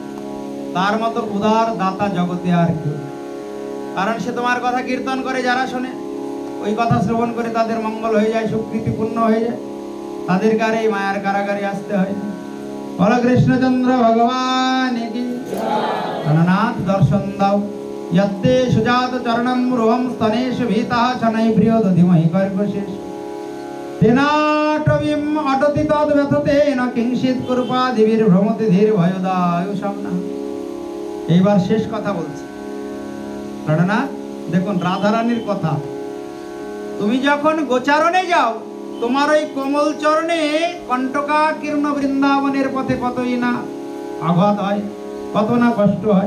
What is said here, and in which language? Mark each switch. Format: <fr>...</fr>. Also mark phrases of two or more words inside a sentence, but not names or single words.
<bn>তার মতো উদার দাতা জগতে আর কেউ। কারণ সে তোমার কথা কীর্তন করে, যারা শোনে ওই কথা শ্রবণ করে তাদের মঙ্গল হয়ে যায়, সুকৃতি পূর্ণ হয়ে যায়, তাদেরকে আর এই মায়ার কারাগারে আসতে হয় না। বলো কৃষ্ণচন্দ্র ভগবান কি গণনাথ দর্শন দাও।</bn> <sa>यत्ते सुजात चरणं रोहं स्तनेषु भीतः शनै प्रियो दधिमहि कर्कशेष तेनाटवीम् अटति तद्व्यथतेन किंचित् कृपादिभिर् भ्रमति धीर भयदायुषम्ना।</sa> <bn>এইবার শেষ কথা বলছি গণনাথ, দেখুন রাধারানীর কথা। তুমি যখন গোচারণে যাও, তোমার ওই কোমল চরণে কণ্টকাকীর্ণ বৃন্দাবনের পথে কতই না আঘাত হয়, কত না কষ্ট হয়।</bn>